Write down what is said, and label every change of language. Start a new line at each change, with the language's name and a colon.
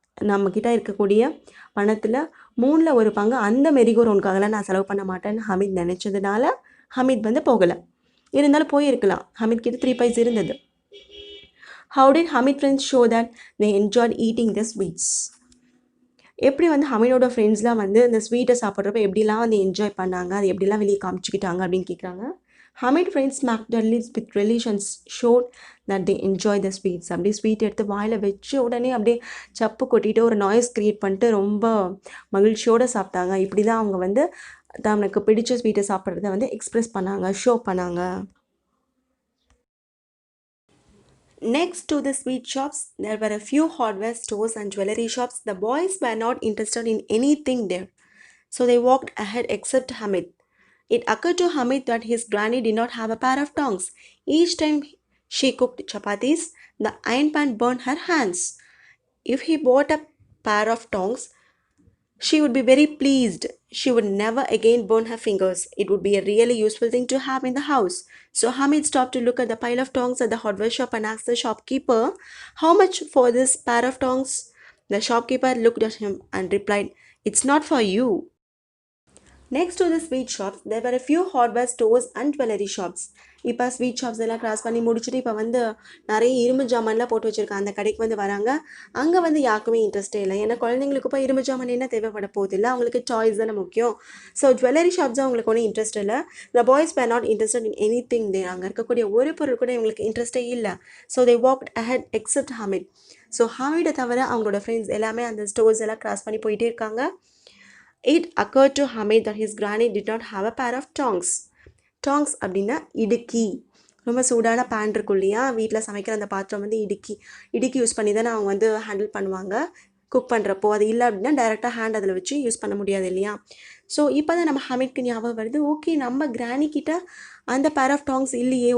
Tamil: நம்மக்கிட்ட இருக்கக்கூடிய பணத்தில் 3ல் 1 பங்கு அந்த மெரிகோ ரவுண்டுக்காகலாம் நான் செலவு பண்ண மாட்டேன்னு ஹமீத் நினச்சதுனால ஹமீத் வந்து போகலை. இருந்தாலும் போயிருக்கலாம், ஹமீத் கிட்ட 3 pies இருந்தது.
English: How did Hamid friends show that they enjoyed eating the sweets?
Tamil: எப்படி வந்து ஹமீடோட ஃப்ரெண்ட்ஸ்லாம் வந்து இந்த ஸ்வீட்டை சாப்பிட்றப்ப எப்படிலாம் வந்து என்ஜாய் பண்ணாங்க, அது எப்படிலாம் வெளியே காமிச்சிக்கிட்டாங்க அப்படின்னு கேட்குறாங்க.
English: Hamid friends smacked their lips with relations showed that they enjoy the sweets.
Tamil: அப்படியே ஸ்வீட் எடுத்து வாயில் வச்சு உடனே அப்படியே சப்பு கொட்டிட்டு ஒரு நாய்ஸ் க்ரியேட் பண்ணிட்டு ரொம்ப மகிழ்ச்சியோடு சாப்பிட்டாங்க. இப்படி தான் அவங்க வந்து தனக்கு பிடிச்ச ஸ்வீட்டை சாப்பிட்றத வந்து எக்ஸ்ப்ரெஸ் பண்ணாங்க, ஷோ பண்ணாங்க.
English: Next to the sweet shops, there were a few hardware stores and jewelry shops. The boys were not interested in anything there, so they walked ahead except Hamid. It occurred to Hamid that his granny did not have a pair of tongs. Each time she cooked chapatis, the iron pan burned her hands. If he bought a pair of tongs, she would be very pleased. She would never again burn her fingers. It would be a really useful thing to have in the house. So Hamid stopped to look at the pile of tongs at the hardware shop and asked the shopkeeper, "How much for this pair of tongs?" The shopkeeper looked at him and replied, "It's not for you." Next to the sweet shops, there were a few hardware stores and jewelry shops.
Tamil: இப்போ sweet shops எல்லாம் cross பண்ணி முடிச்சுட்டு இப்போ வந்து நிறைய இரும்பு ஜாமான்லாம் போட்டு வச்சுருக்காங்க. அந்த கடைக்கு வந்து வராங்க. அங்கே வந்து யாருக்குமே இன்ட்ரெஸ்டே இல்லை. ஏன்னா குழந்தைங்களுக்கு இப்போ இரும்பு ஜாமான் என்ன தேவைப்பட போகுது இல்லை, அவங்களுக்கு சாய்ஸ் தானே முக்கியம். ஸோ ஜுவல்லரி ஷாப்ஸ் அவங்களுக்கு ஒன்றும் இன்ட்ரெஸ்ட் இல்லை.
English: The boys were not interested in anything they.
Tamil: அங்கே இருக்கக்கூடிய ஒரு பொருள் கூட இவங்களுக்கு இன்ட்ரெஸ்டே இல்லை.
English: So they walked ahead except Hamid.
Tamil: So ஹமீடை தவிர அவங்களோட ஃப்ரெண்ட்ஸ் எல்லாமே அந்த ஸ்டோர்ஸ் எல்லாம் கிராஸ் பண்ணி போயிட்டே இருக்காங்க.
English: It occurred to Hamid that his granny did not have a pair of tongs.
Tamil: Tongs அப்படின்னா இடுக்கி. ரொம்ப சூடான பேன் இருக்கும் இல்லையா, வீட்டில் சமைக்கிற அந்த பாத்திரம் வந்து இடுக்கி யூஸ் பண்ணி தானே அவங்க வந்து ஹேண்டில் பண்ணுவாங்க குக் பண்ணுறப்போ. அது இல்லை அப்படின்னா டைரெக்டாக ஹேண்ட் அதில் வச்சு யூஸ் பண்ண முடியாது இல்லையா. ஸோ இப்போ தான் நம்ம ஹமிட்க்கு ஞாபகம் வருது, ஓகே நம்ம கிராணி கிட்ட அந்த பேர் ஆஃப் டாங்ஸ் இல்லையே.